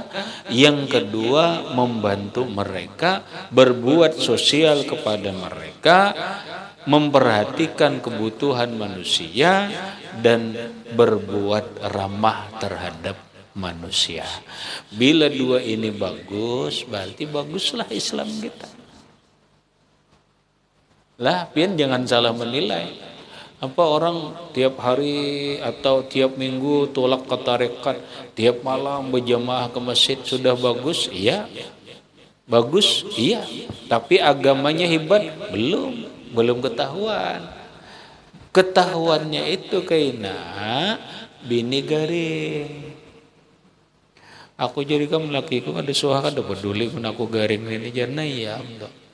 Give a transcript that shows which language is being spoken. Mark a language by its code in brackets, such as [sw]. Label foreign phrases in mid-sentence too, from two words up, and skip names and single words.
[id] Yang kedua, membantu mereka, berbuat sosial kepada mereka, memperhatikan kebutuhan manusia, dan berbuat ramah terhadap manusia. Bila dua ini bagus, berarti baguslah Islam kita. [bjn] Lah, pian jangan salah menilai. [id] Apa orang tiap hari atau tiap minggu tolak ke tarekat, tiap malam berjamaah ke masjid sudah bagus? Iya. Bagus? Iya. Tapi agamanya hebat? Belum ketahuan. [bjn] Ketahuannya itu kaina bini garing. Aku jadi kamu lakiku ada suah kada peduli pun aku garing ini jana ya Allah.